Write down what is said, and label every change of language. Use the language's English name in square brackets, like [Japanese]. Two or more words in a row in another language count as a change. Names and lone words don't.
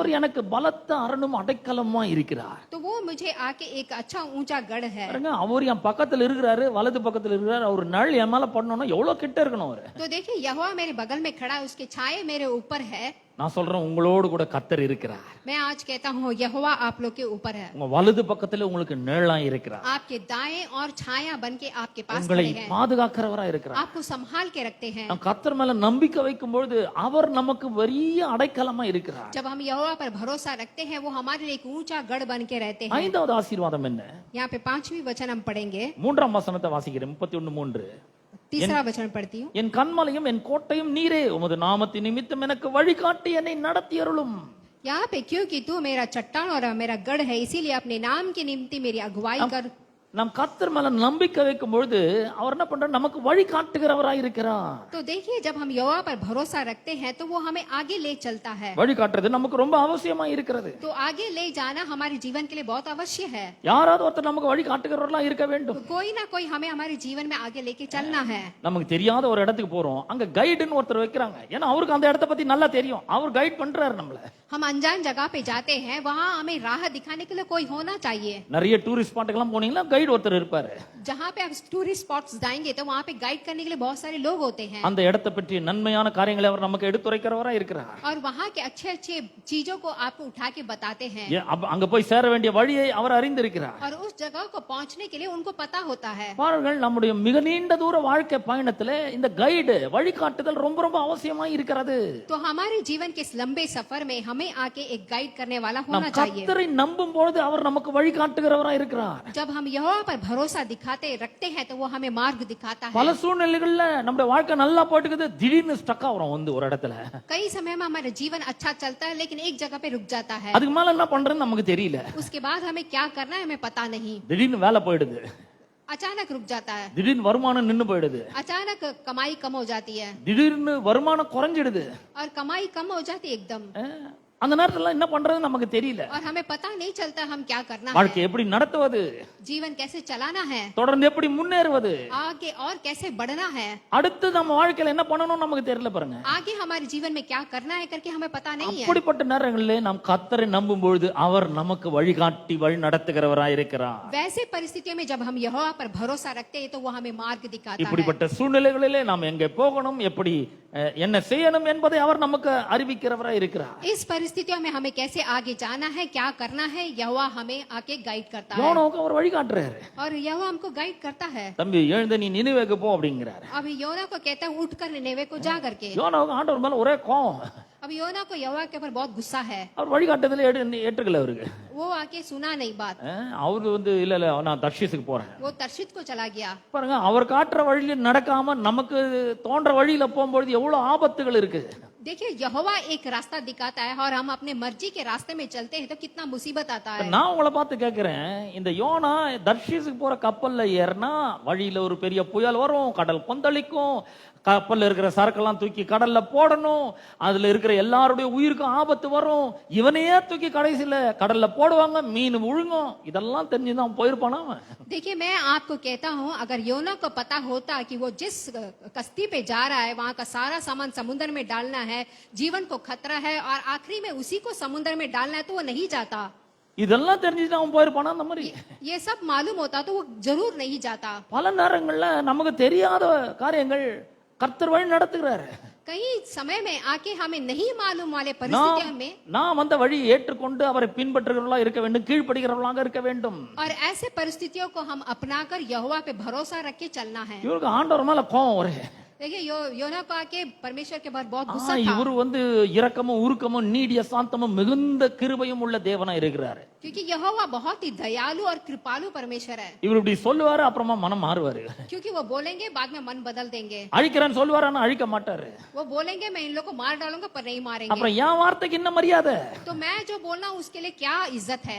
[Tamil] அவர் எனக்கு பலத்த அரணும் அடைக்கலமா இருக்கிறார். [Hindi] तो वो मुझे आके एक अच्छा ऊंचा गढ़ है। [Tamil] பாருங்க, அவர் என் பக்கத்துல இருக்கிறாரு, வலது பக்கத்துல இருக்கிறாரு. அவர் நள் என் மேல பண்ணணும்னா எவ்வளவு கிட்ட இருக்கணும் அவரு. [Hindi] तो देखिए यहोवा मेरे बगल में खड़ा है, उसके छाये मेरे ऊपर है। [Tamil] நான் சொல்றேன், உங்களோடு கூட கர்த்தர் இருக்கிறார். [Hindi] मैं आज कहता हूँ यहोवा आप लोग के ऊपर है, [Tamil] உங்க வலது பக்கத்துல உங்களுக்கு நிழலா இருக்கிறார். [Hindi] आपके दाएं और छाया बन के आपके पास [Tamil] உங்களை [Hindi] खड़े हैं, [Tamil] பாதுகாக்கிறவரா இருக்கிறார். [Hindi] आपको संभाल के रखते हैं। [Tamil] நாம் கர்த்தர் மேல நம்பிக்கை வைக்கும் பொழுது அவர் நமக்கு பெரிய அடைக்கலமா இருக்கிறார். [Hindi] जब हम यहोवा पर भरोसा रखते हैं वो हमारे लिए एक ऊंचा गढ़ बन के रहते हैं। [Tamil] ஐந்தாவது ஆசீர்வாதம் என்ன? [Hindi] यहाँ पे 5वीं वचन हम पढ़ेंगे, [Tamil] 3ஆம் வசனத்தை வாசிக்கிறேன். 31:3. [Hindi] तीसरा वचन पढ़ती हूँ। [Tamil] என் கண்மலையும் என் கோட்டையும் நீரே, உமது நாமத்தின் நிமித்தம் எனக்கு வழிகாட்டி என்னை நடத்தி அருளும். [Hindi] यहाँ पे क्योंकि तू मेरा चट्टान और मेरा गढ़ है, इसीलिए अपने नाम की निमित्त मेरी अगुवाई कर। [Tamil] நாம் கர்த்தர் மேல நம்பிக்கை வைக்கும் பொழுது அவர் என்ன பண்றார், நமக்கு வழி காட்டுகிறவராய் இருக்கிறார். [Hindi] तो देखिए जब हम यहोवा पर भरोसा रखते हैं तो वो हमें आगे ले चलता है। [Tamil] வழி காட்டுறது நமக்கு ரொம்ப அவசியமா இருக்கிறது. [Hindi] तो आगे ले जाना हमारे जीवन के लिए बहुत अवश्य है। [Tamil] யாராவது ஒருத்தர் நமக்கு வழி காட்டுகிறவர்களா இருக்க வேண்டும். [Hindi] तो कोई ना कोई हमें हमारे जीवन में आगे लेके चलना है। [Tamil] நமக்கு தெரியாத ஒரு இடத்துக்கு போறோம், அங்க கைடுன்னு ஒருத்தர் வைக்கிறாங்க. ஏன்னா அவருக்கு அந்த இடத்தை பத்தி நல்லா தெரியும், அவர் கைட் பண்றாரு நம்மள. [Hindi] हम अनजान जगह पे जाते हैं, वहाँ हमें राह दिखाने के लिए कोई होना चाहिए। [Tamil] நிறைய [English] tourist spotக்கெல்லாம் [Tamil] போனீங்கன்னா கைடு ஒருத்தர் இருப்பாரு. [Hindi] जहाँ पे आप [English] tourist spots [Hindi] जाएंगे तो वहाँ पे गाइड करने के लिए बहुत सारे लोग होते हैं [Tamil] அந்த இடத்தை பற்றி நன்மையான காரியங்களை அவர் நமக்கு எடுத்துரைக்கிறவரா இருக்கிறார். [Hindi] और वहाँ के अच्छे अच्छे चीजों को आपको उठा के बताते हैं [Tamil] அங்க போய் சேர வேண்டிய வழியை அவர் அறிந்திருக்கிறார். [Hindi] और उस जगह को पहुँचने के लिए उनको पता होता है। [Tamil] பாருங்கள், நம்முடைய மிக நீண்ட தூர வாழ்க்கை பயணத்துல இந்த கைடு வழிகாட்டுதல் ரொம்ப ரொம்ப அவசியமா இருக்கிறது. [Hindi] तो हमारे जीवन के इस लंबे सफर में हमें आके एक गाइड करने वाला [Tamil] நாம் [Hindi] होना चाहिए। [Tamil] கர்த்தரை நம்பும் பொழுது அவர் நமக்கு வழிகாட்டுகிறவரா இருக்கிறார். [Hindi] जब हम यहोवा पर भरोसा दिखाते रखते हैं तो वो हमें मार्ग दिखाता है। [Tamil] பல சூழ்நிலைகள்ல நம்முடைய வாழ்க்கை நல்லா போயிட்டு திடீர்னு ஸ்டக் ஆகுறோம் வந்து ஒரு இடத்துல. [Hindi] कई समय में हमारा जीवन अच्छा चलता है लेकिन एक जगह पे रुक जाता है। [Tamil] அதுக்கு மேல என்ன பண்றதுன்னு நமக்கு தெரியல. [Hindi] उसके बाद हमें क्या करना है हमें पता नहीं। [Tamil] திடீர்னு வேலை போயிடுது, [Hindi] अचानक रुक जाता है, [Tamil] திடீர்னு வருமானம் நின்னு போயிடுது, [Hindi] अचानक कमाई कम हो जाती है [Tamil] திடீர்னு வருமானம் குறைஞ்சிடுது. [Hindi] और कमाई कम हो जाती है एकदम [Tamil] அந்த நேரத்துல என்ன பண்றது நமக்கு தெரியல. [Hindi] और हमें पता नहीं चलता हम क्या करना है, [Tamil] வாழ்க்கை எப்படி நடத்துவது, [Hindi] जीवन कैसे चलाना है, [Tamil] தொடர்ந்து எப்படி முன்னேறுவது, [Hindi] आगे और कैसे बढ़ना है, [Tamil] அடுத்து நம்ம வாழ்க்கையில என்ன பண்ணணும் நமக்கு தெரியல. பாருங்க, [Hindi] आगे हमारे जीवन में क्या करना है करके हमें पता नहीं है। [Tamil] அப்படிப்பட்ட நேரங்களிலே நாம் கர்த்தரை நம்பும் பொழுது அவர் நமக்கு வழிகாட்டி வழி நடத்துகிறவராய் இருக்கிறார். [Hindi] वैसे परिस्थितियों में जब हम यहोवा पर भरोसा रखते हैं तो वो हमें मार्ग दिखाता है। [Tamil] இப்படிப்பட்ட சூழ்நிலைகளிலே நாம் எங்கே போகணும், எப்படி என்ன செய்யணும் என்பதை அவர் நமக்கு அறிவிக்கிறவராய் இருக்கிறார். [Hindi] इस परिस्थितियों में हमें कैसे आगे जाना है, क्या करना है, यहोवा हमें आके गाइड करता है [Tamil] யோனாவுக்கு அவர் வழிகாட்டுறாரு. [Hindi] और यहोवा हमको गाइड करता है। [Tamil] தம்பி எழுந்து நீ நினிவேக்கு போ அப்படிங்கிறாரு. [Hindi] अभी योना को कहता है उठ कर निनेवे को जा करके। [Tamil] யோனாவுக்கு ஆண்டவர் மேல ஒரே கோவம். [Hindi] अब योना को यहोवा के ऊपर बहुत गुस्सा है। [Tamil] அவர் வழிகாட்டுதல ஏற்றுக்கல அவருக்கு. [Hindi] वो आके सुना नहीं बात, [Tamil] அவரு வந்து இல்ல இல்ல நான் தர்ஷீஸுக்கு போறேன். [Hindi] वो तर्शीत को चला गया। [Tamil] பாருங்க, அவர் காட்டுற வழியில நடக்காம நமக்கு தோன்ற வழியில போகும்போது எவ்வளவு ஆபத்துகள் இருக்கு. [Hindi] देखिए यहोवा एक रास्ता दिखाता है और हम अपने मर्जी के रास्ते में चलते हैं तो कितना मुसीबत आता है। [Tamil] நான் உங்களை பார்த்து கேட்கிறேன், இந்த யோனா தர்ஷீஸுக்கு போற கப்பல்ல ஏறினா வழியில ஒரு பெரிய புயல் வரும், கடல் கொந்தளிக்கும், கப்பல்ல இருக்கிற சரக்கெல்லாம் தூக்கி கடல்ல போடணும், அதுல இருக்கிற எல்லாருடைய உயிருக்கும் ஆபத்து வரும், இவனையே தூக்கி கடைசியில கடல்ல போடுவாங்க, மீன் விழுங்கும். இதெல்லாம் தெரிஞ்சுதான் போயிருப்பானா அவன். [Hindi] देखिए मैं आपको कहता हूँ अगर योना को पता होता कि वो जिस कश्ती पे जा रहा है वहाँ का सारा सामान समुद्र में डालना है, जीवन को खतरा है और आखिरी में उसी को समुद्र में डालना है तो वो नहीं जाता। [Tamil] இதெல்லாம் தெரிஞ்சுட்டு அவன் போயிருப்பானா அந்த மாதிரி. [Hindi] ये सब मालूम होता तो वो जरूर नहीं जाता। [Tamil] பல நேரங்கள்ல நமக்கு தெரியாத காரியங்கள் கர்த்தர் வழி நடத்துகிறாரு. [Hindi] कई समय में आके हमें नहीं मालूम वाले परिस्थितियों में [Tamil] நாம் அந்த வழியை ஏற்றுக்கொண்டு அவரை பின்பற்றுகிறவர்களா இருக்க வேண்டும், கீழ்ப்படுகிறவர்களாக இருக்க வேண்டும். [Hindi] और ऐसे परिस्थितियों को हम अपनाकर यहोवा पे भरोसा रख के चलना है। [Tamil] இவருக்கு ஆண்டவர் மேல கோவம் ஒரே. [Hindi] देखिए योना को आके परमेश्वर के बारे बहुत गुस्सा था [Tamil] இவரு வந்து இரக்கமும் உருக்கமும் நீடிய சாந்தமும் மிகுந்த கிருபையும் உள்ள தேவனா இருக்கிறாரு. [Hindi] क्योंकि यहोवा बहुत ही दयालु और कृपालु परमेश्वर है। [Tamil] இவர் இப்படி சொல்லுவாரு, அப்புறமா மனம் மாறுவாரு. [Hindi] क्योंकि वो बोलेंगे बाद में मन बदल देंगे। [Tamil] அழிக்கிறேன்னு சொல்லுவாரு, ஆனா அழிக்க மாட்டாரு. [Hindi] वो बोलेंगे मैं इन लोग को मार डालूंगा पर नहीं मारेंगे। [Tamil] அப்புறம் என் வார்த்தைக்கு என்ன மரியாதை? [Hindi] तो मैं जो बोलना हूँ उसके लिए क्या इज्जत है?